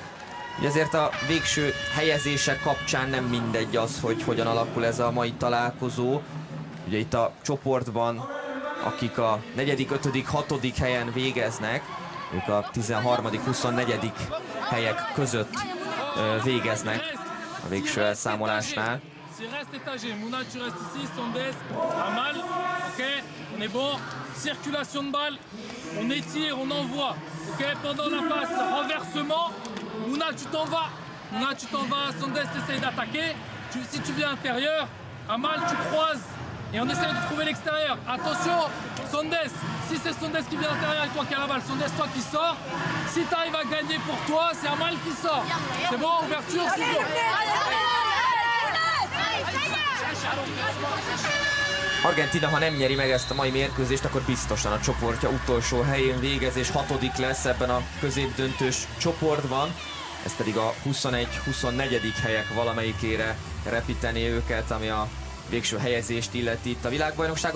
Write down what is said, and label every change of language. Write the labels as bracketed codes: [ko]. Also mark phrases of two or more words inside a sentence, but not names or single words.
[hu] Ugye azért a végső helyezések kapcsán nem mindegy az, hogy hogyan alakul ez a mai találkozó. Ugye itt a csoportban, akik a 4., 5., 6. helyen végeznek, ők a 13., 24. helyek között végeznek a végső elszámolásnál. [fr] Reste étagé, Mouna tu restes ici, Sondes, Amal, ok, on est bon, circulation de balle, on étire, on envoie, ok, pendant la passe, renversement, Mouna tu t'en vas, Sondes essaye d'attaquer, si tu viens intérieur, Amal tu croises, et on essaye de trouver l'extérieur, attention, Sondes, si c'est Sondes qui vient à l'intérieur et toi qui as la balle, Sondes toi qui sors, si tu arrives à gagner pour toi, c'est Amal qui sort, c'est bon, ouverture, c'est bon. [hu] Argentína, ha nem nyeri meg ezt a mai mérkőzést, akkor biztosan a csoportja utolsó helyén végez, és 6. lesz ebben a középdöntős csoportban. Ez pedig a 21-24. helyek valamelyikére repíteni őket, ami a végső helyezést illeti itt a világbajnokságon.